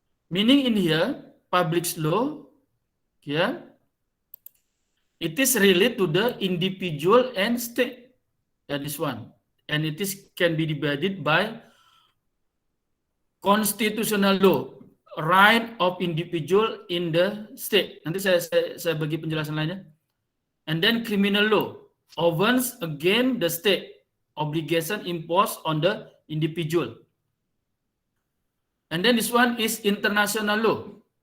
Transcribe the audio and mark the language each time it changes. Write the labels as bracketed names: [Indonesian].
[English] Meaning in here, public law, it is related to the individual and state. This one. And it can be divided by constitutional law, right of individual in the state. [Indonesian] Nanti saya bagi penjelasan lainnya. [English] And then criminal law, offense against the state, obligation imposed on the individual. And then this one is international law.